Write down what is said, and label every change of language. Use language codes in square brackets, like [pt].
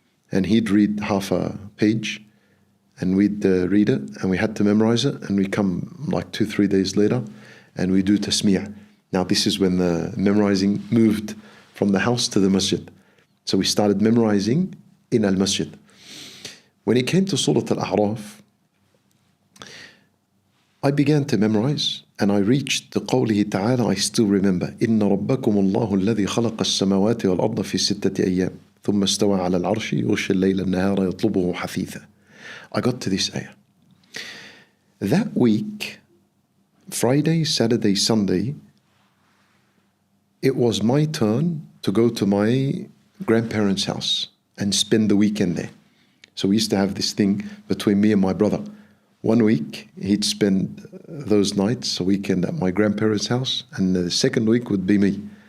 [en] And he'd read half a page, and we'd read it, and we had to memorize it, and we come like 2-3 days later, and we do tasmi'. Now this is when the memorizing moved from the house to the masjid. So we started memorizing in al-masjid. When it came to Surah Al-A'raf, I began to memorize, and I reached the [ar] قوله تعالى. [en] I still remember [ar] إن ربكم الله الذي خلق السماوات والأرض في 6 أيام ثم استوى على العرش يغشي الليل النهار يطلبه حثيثا. [en] I got to this ayah. That week, Friday, Saturday, Sunday, it was my turn to go to my grandparents' house and spend the weekend there. So we used to have this thing between me and my brother. 1 week, he'd spend those nights, a weekend at my grandparents' house, and the second week would be me.